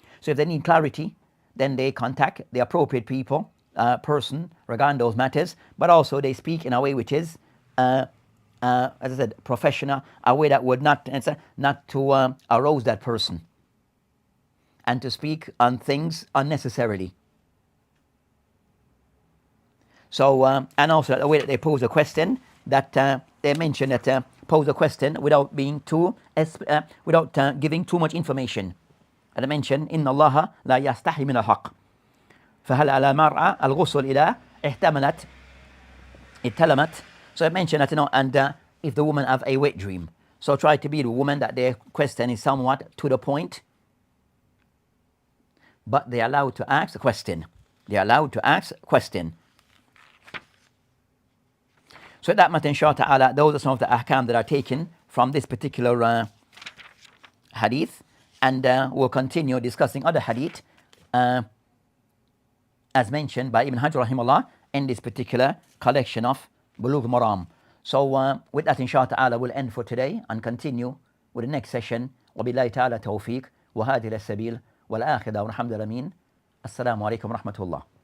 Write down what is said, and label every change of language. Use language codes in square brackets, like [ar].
[en] So if they need clarity, then they contact the appropriate person regarding those matters, but also they speak in a way which is, as I said, professional, a way that would not to arouse that person and to speak on things unnecessarily. So, and also the way that they pose a question, that they mention that pose a question without being without giving too much information. And I mentioned, [ar] إن الله لا يستحي من الحق فهل على المرأة الغسل إذا اتلمت. [en] So I mentioned that, and if the woman have a wet dream, so try to be the woman that their question is somewhat to the point, but they are allowed to ask a question. They are allowed to ask a question. So that matter, inshaAllah, those are some of the ahkam that are taken from this particular hadith. And we'll continue discussing other hadith as mentioned by Ibn Hajar rahimahullah in this particular collection of Bulugh Maram. So with that, inshaAllah, we'll end for today and continue with the next session. [ar] وبالله تعالى توفيق وهذه السبيل والآخرة والحمد لله. Assalamu alaikum wa rahmatullah.